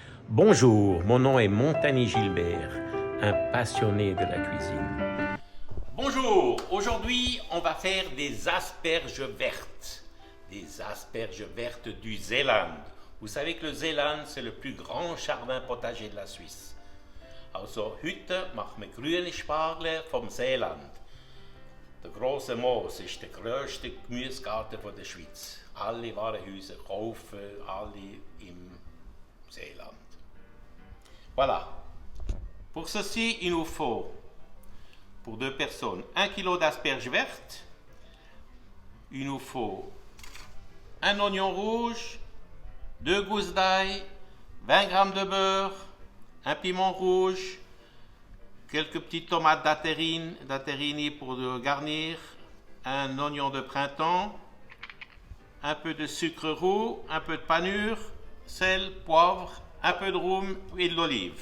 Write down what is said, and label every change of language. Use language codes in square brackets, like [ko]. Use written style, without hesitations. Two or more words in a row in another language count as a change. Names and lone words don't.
[fr] Bonjour, mon nom est Montagny Gilbert, un passionné de la cuisine. Bonjour, aujourd'hui on va faire des asperges vertes. Des asperges vertes du Zeeland. Vous savez que le Zeeland c'est le plus grand jardin potager de la Suisse. [de] Also heute machen wir grüne Spargel vom Zeeland. Der große Moos ist der grösste Gemüsegarten der Schweiz. Alle Warenhäuser kaufen, alle im Zeeland. [fr] Voilà. Pour ceci, il nous faut, pour 2 personnes, 1 kg d'asperges vertes. Il nous faut un oignon rouge, 2 gousses d'ail, 20 g de beurre, un piment rouge, quelques petites tomates d'Aterini pour garnir, un oignon de printemps, un peu de sucre roux, un peu de panure, sel, poivre, un peu de rhum, huile d'olive.